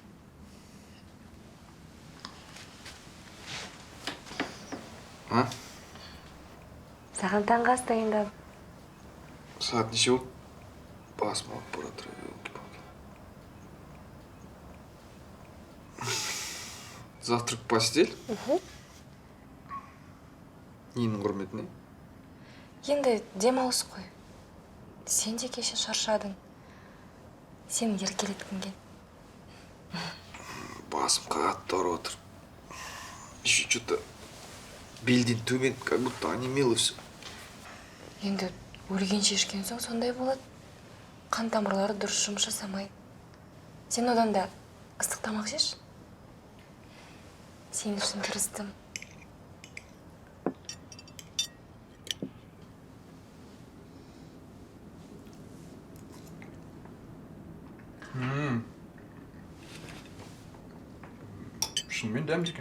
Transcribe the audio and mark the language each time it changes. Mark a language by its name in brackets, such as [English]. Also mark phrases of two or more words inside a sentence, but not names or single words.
[Kazakh] А? Саған таңғы ас дайындадым. Saat неше болды? Басым алып бара тұр. [Russian] Завтрак в постель? [Kazakh] Ненің құрметіне? Енді демалыс қой. Сен де кеше шаршадың. Сен еркелеткің кел. Басым қатты ауырып отыр. [Russian] Еще что-то [Kazakh] белден төмен, [Russian] как будто онемело все. [Kazakh] Енді өлгенше ішкен соң сондай болады. Қан тамырлары дұрыс жұмыс жасамайды. Сен одан да ыстық тамақ жеш. Сен үшін тырыстым. Шынымен дәмді екен.